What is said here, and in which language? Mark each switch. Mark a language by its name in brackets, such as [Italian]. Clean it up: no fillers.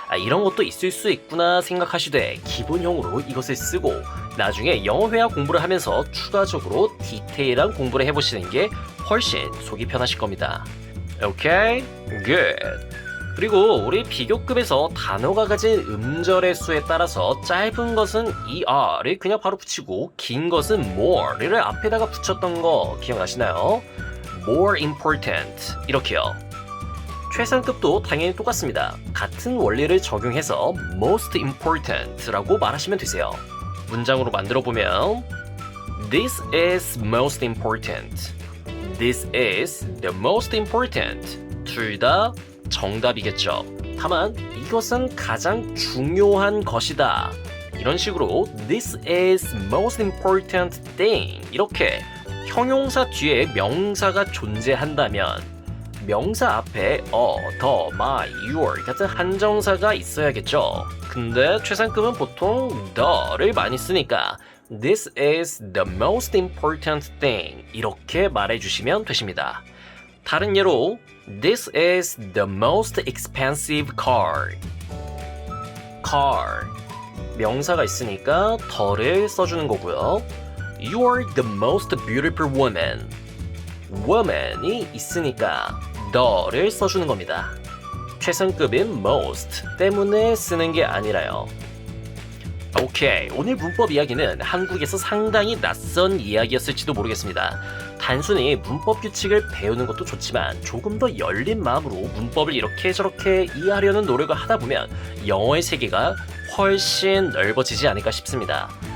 [Korean] 이런 것도 있을 수 있구나 생각하시되 기본형으로 이것을 쓰고 나중에 영어 회화 공부를 하면서 추가적으로 디테일한 공부를 해보시는 게 훨씬 속이 편하실 겁니다. [English] 오케이? good. [Korean] 그리고 우리 비교급에서 단어가 가진 음절의 수에 따라서 짧은 것은 er를 그냥 바로 붙이고 긴 것은 more를 앞에다가 붙였던 거 기억나시나요? [English] more important [Korean] 이렇게요. 최상급도 당연히 똑같습니다. 같은 원리를 적용해서 [English] most important [Korean] 라고 말하시면 되세요. 문장으로 만들어보면 [English] This is most important. This is the most important. [Korean] 둘 다 정답이겠죠. 다만 이것은 가장 중요한 것이다. 이런 식으로 [English] This is most important thing. [Korean] 이렇게 형용사 뒤에 명사가 존재한다면 명사 앞에 the, my, your 같은 한정사가 있어야겠죠. 근데 최상급은 보통 the를 많이 쓰니까 [English] This is the most important thing [Korean] 이렇게 말해주시면 되십니다. 다른 예로 [English] This is the most expensive car. car [Korean] 명사가 있으니까 더를 써주는 거고요. [English] You are the most beautiful woman. [Korean] woman이 있으니까 the를 써주는 겁니다. 최상급인 most 때문에 쓰는 게 아니라요. 오케이, 오늘 문법 이야기는 한국에서 상당히 낯선 이야기였을지도 모르겠습니다. 단순히 문법 규칙을 배우는 것도 좋지만 조금 더 열린 마음으로 문법을 이렇게 저렇게 이해하려는 노력을 하다 보면 영어의 세계가 훨씬 넓어지지 않을까 싶습니다.